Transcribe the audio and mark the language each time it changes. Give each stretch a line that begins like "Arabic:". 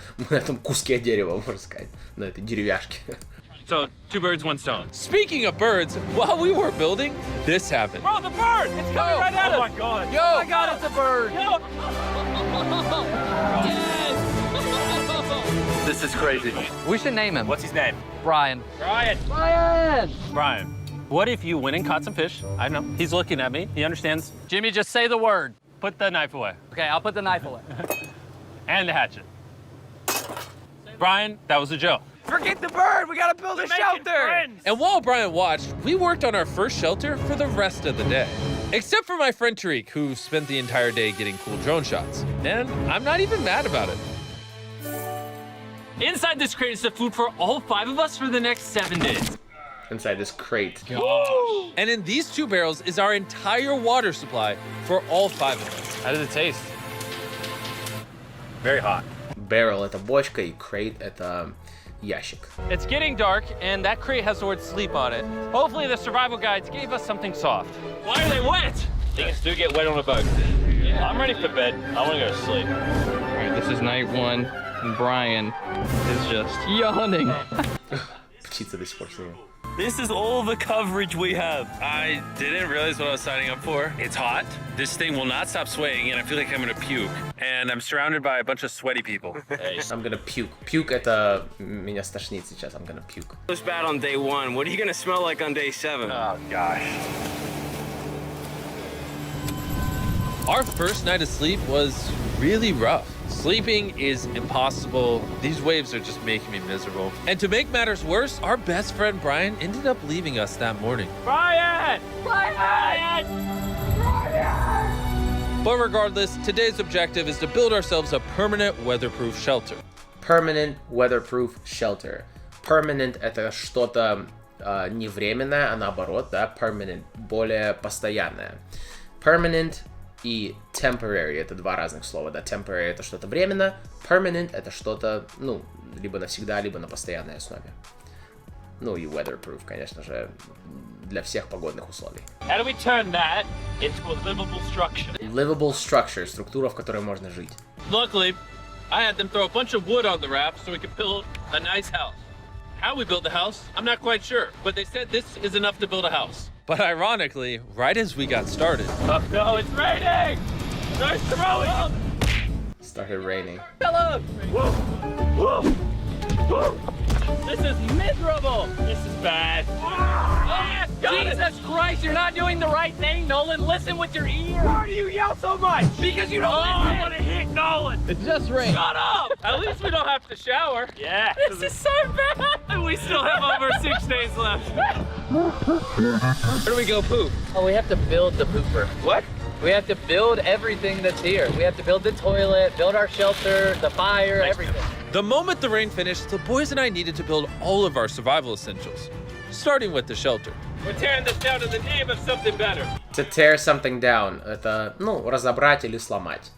Russian: На этом куске дерева, можно сказать. На этой деревяшке.
English: So, 2 birds, 1 stone. Speaking of birds, while we were building, this happened. Bro, the bird! It's coming right at us! Oh my god! Yo! Oh my god, it's a bird! Yo! This is crazy. We should name him. What's his name? Brian. Brian! Brian! Brian, what if you went and caught some fish? I know. He's looking at me. He understands. Jimmy, just say the word. Put the knife away. Okay, I'll put the knife away. And the hatchet. Brian, that was a joke. Forget the bird. We gotta build a shelter. And while Brian watched, we worked on our first shelter for the rest of the day. Except for my friend Tariq, who spent the entire day getting cool drone shots. And I'm not even mad about it. Inside this crate is the food for all 5 of us for the next 7 days. Inside this crate. Gosh. And in these 2 barrels is our entire water supply for all 5 of us. How does it taste? Very hot.
Russian: Barrel это бочка и crate это ящик.
English: It's getting dark, and that crate has the word sleep on it. Hopefully the survival guides gave us something soft. Why are they wet? Things do get wet on a boat. Yeah. I'm ready for bed. I want to go to sleep. All right, this is night 1, and Brian is just yawning.
Russian: Птица до сих пор снимает.
English: This is all the coverage we have. I didn't realize what I was signing up for. It's hot. This thing will not stop swaying, and I feel like I'm gonna puke. And I'm surrounded by a bunch of sweaty people. I'm gonna puke.
Russian: Puke это меня стошнит сейчас.
English: I'm gonna puke. It was bad on day 1. What are you gonna smell like on day 7? Oh gosh. Our first night of sleep was really rough. Sleeping is impossible. These waves are just making me miserable. And to make matters worse, our best friend Brian ended up leaving us that morning. Brian! Brian! Brian! But regardless, today's objective is to build ourselves a permanent weatherproof shelter. Permanent weatherproof shelter.
Russian: Permanent это что-то не временное, а наоборот, да, permanent, более постоянное. Permanent и temporary — это два разных слова, да. Temporary — это что-то временно, permanent — это что-то, ну, либо навсегда, либо на постоянной основе. Ну и weatherproof, конечно же, для всех погодных условий.
English: How do we turn that into a livable structure? Livable structure
Russian: — структура, в которой можно жить.
English: Luckily, I had them throw a bunch of wood on the raft so we could build a nice house. How we built the house, I'm not quite sure, but they said this is enough to build a house. But ironically, right as we got started, No, it's raining! Nice throwing! Started raining. Hello! Whoa! Whoa! Whoa! This is miserable! This is bad. Ah, Jesus Christ, you're not doing the right thing, Nolan. Listen with your ear. Why do you yell so much? Because you don't I want to hit Nolan. It's just rain. Shut up! At least we don't have to shower. Yeah. This is so bad. And we still have over 6 days left. Where do we go poop? Oh, we have to build the pooper. What? We have to build everything that's here. We have to build the toilet, build our shelter, the fire, everything. the moment the rain finished, the boys and I needed to build all of our survival essentials, starting with the shelter. We're tearing this down in the name of something better. To tear something down.
Russian: Это, ну, разобрать или сломать.